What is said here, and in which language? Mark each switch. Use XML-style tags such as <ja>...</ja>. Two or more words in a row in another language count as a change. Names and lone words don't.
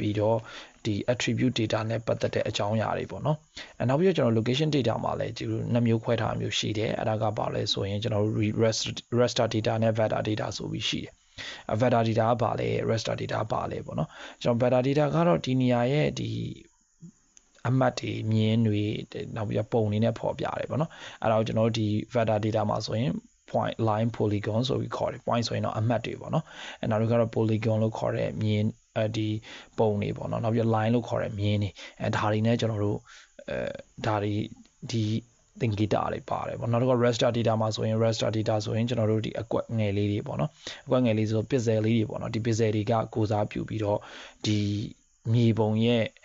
<my>ပြီးတော့ဒီ</my> <en>attribute data</en> <my>နဲ့ပတ်သက်တဲ့အကြောင်းအရာတွေပေါ့နော်နောက်ပြီးတော့ကျွန်တော်</my> <en>location data</en> <my>မှာလည်းဒီနှစ်မျိုးခွဲထားမျိုးရှိတယ်အဲ့ဒါကပါလဲဆိုရင်ကျွန်တော်</my> <en>raster data</en> <my>နဲ့</my> <en>vector data</en> <my>ဆိုပြီး ရှိတယ်</my> <en>vector data</en> <my>ကပါလဲ</my> <en>raster data</en> <my>ပါလဲပေါ့နော်ကျွန်တော်</my> <en>vector data</en> <my>ကတော့ဒီနေရာရဲ့ဒီအမှတ်တွေမြင်းတွေနောက်ပြီးပုံတွေနဲ့ဖော် ပြရတယ်ပေါ့နော်အဲ့ဒါကိုကျွန်တော်ဒီ</my> <en>vector data</en> <my>မှာဆိုရင်</my> <en>point line polygon</en> <my>ဆိုပြီးခေါ်တယ် point ဆိုရင်တော့အမှတ်တွေပေါ့နော်နောက်တစ်ခါတော့ polygon လို့ခေါ်တဲ့မြင်းဒီပုံတွေပေါ့နော်နောက်ပြီး line လို့ခေါ်တဲ့မြင်းတွေဒါတွေနဲ့ကျွန်တော်တို့ဒါတွေဒီသင်္ကေတတွေပါတယ်ပေါ့နောက်တစ်ခါ</my> <en>raster data</en> <my>မှာဆိုရင်</my> <en>raster data</en> <my>ဆိုရင်ကျွန်တော်တို့ဒီအကွက်ငယ်လေးတွေပေါ့နော်အကွက်ငယ်လေးဆို pixel လေးတွေပေါ့နော်ဒီ pixel တွေကကိုစားပြုပြီးတော့ဒီမြေပုံရဲ့</my>